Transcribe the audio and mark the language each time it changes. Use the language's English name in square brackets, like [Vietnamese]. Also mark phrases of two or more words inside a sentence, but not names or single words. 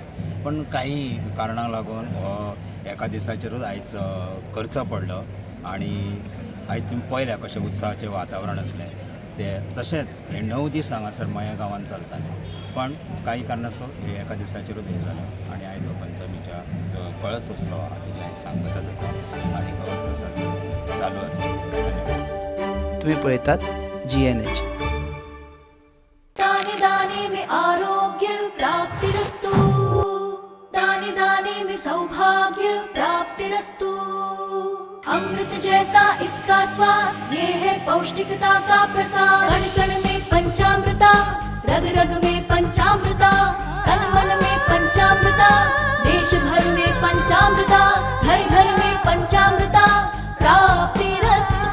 [Konkani] पण काही कारणाक लागून हो एका दिसाचेरूच आयज करचो पडलो आणि आयज तुमी पळयल्या कशें उत्सवाचें वातावरण आसलें ते तशेंच हे 9 दीस हांगासर मया गांवांत चलताले. पण काही कारणास्तव हे एका दिसाचेरूच हे जालें आणि आयज हो पंचमीच्या जो कळस उत्सव आहा तेजी आयज सांगता जाता आनी कौल प्रसाद चालू आसा. तुम्ही पळयतात GNH. [Hindi] दाने दाने में आरोग्य प्राप्तिरस्तु, दाने दाने में सौभाग्य प्राप्तिरस्तु. अमृत जैसा इसका स्वाद, ये है पौष्टिकता का प्रसाद. कण कण में पंचामृता, रग रग में पंचामृता, तन मन में पंचामृता, देश भर में पंचामृता, घर घर में पंचामृता प्राप्तिरस्तु.